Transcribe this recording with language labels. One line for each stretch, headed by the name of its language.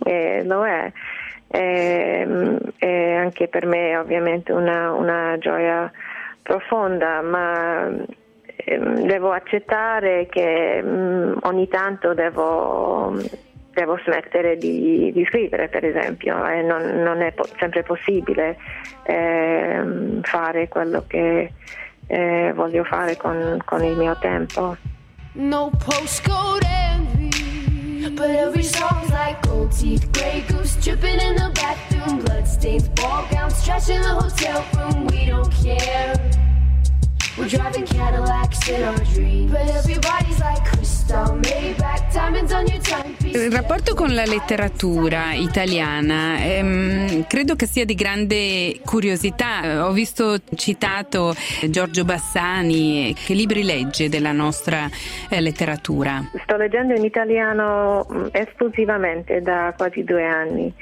Italian: E lo è, e anche per me ovviamente una gioia profonda, ma devo accettare che ogni tanto devo smettere di scrivere, per esempio, e non è sempre possibile fare quello che voglio fare con il mio tempo.
English: No postcode envy, but every song's like gold teeth, grey goose dripping in the bathroom, bloodstains, ball gowns trash in the hotel room, we don't care. We're driving Cadillacs in our dreams, but everybody's like crystal Maybach, diamonds on your timepiece.
Italian: Il rapporto con la letteratura italiana credo che sia di grande curiosità. Ho visto citato Giorgio Bassani. Che libri legge della nostra letteratura? Sto leggendo in italiano esclusivamente da quasi 2 anni.